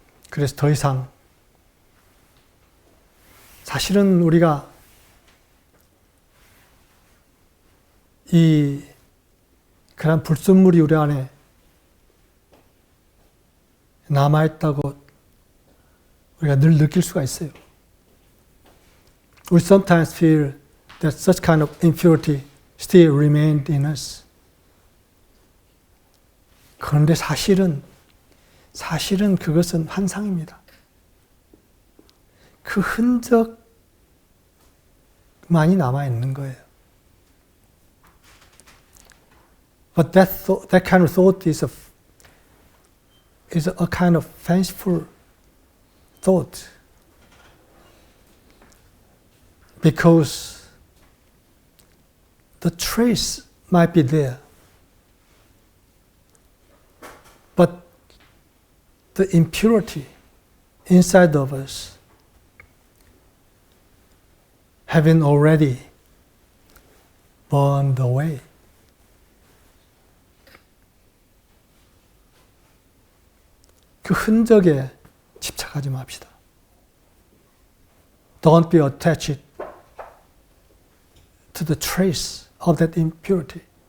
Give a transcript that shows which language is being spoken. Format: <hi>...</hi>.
<ko>그래서 더 이상 사실은 우리가 이 그런 불순물이 우리 안에 남아있다고 우리가 늘 느낄 수가 있어요.</ko> <en>We sometimes feel that such kind of impurity still remained in us.</en> <ko>그런데 사실은 그것은 환상입니다. 그 흔적만이 남아있는 거예요.</ko> <en>But that kind of thought is a kind of fanciful thought. Because the trace might be there, but the impurity inside of us having already burned away.</en> <ko>그 흔적에 집착하지 맙시다.</ko> <en>Don't be attached to the trace of that impurity.</en>